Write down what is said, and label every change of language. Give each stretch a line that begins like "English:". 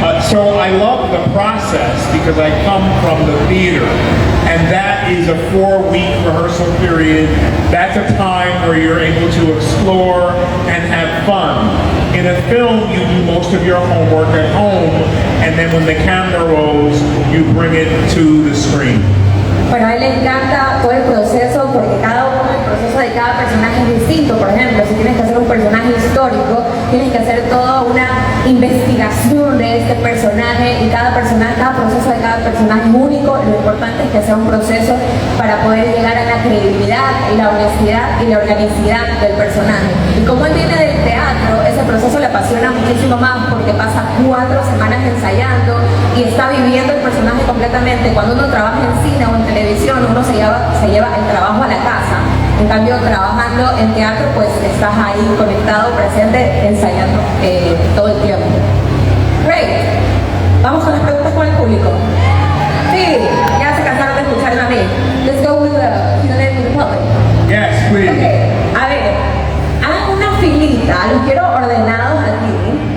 English: So I love the process because I come from the theater, and that is a 4-week rehearsal period. That's a time where you're able to explore and have fun. In a film, you do most of your homework at home, and then when the camera rolls, you bring it to the screen.
Spanish: Bueno, a él le encanta todo el proceso porque el proceso de cada personaje es distinto. Por ejemplo, si tienes que hacer un personaje histórico, tienes que hacer toda una investigación de este personaje y cada proceso de cada personaje es único. Lo importante es que sea un proceso para poder llegar a la credibilidad y la honestidad y la organicidad del personaje. Y como él viene del teatro, ese proceso le apasiona muchísimo más porque pasa 4 semanas ensayando y está viviendo el personaje completamente. Cuando uno trabaja en cine o en televisión, uno se lleva el trabajo a la casa. En cambio, trabajando en teatro, pues estás ahí conectado, presente, ensayando todo el tiempo.
English: Great.
Spanish: Vamos con las preguntas con el público. Sí, ya se cansaron de escucharme a mí.
English: Let's go with the Q&A with the public. Yes, please.
Spanish: Okay. A ver, hagan una filita. Los quiero ordenados aquí.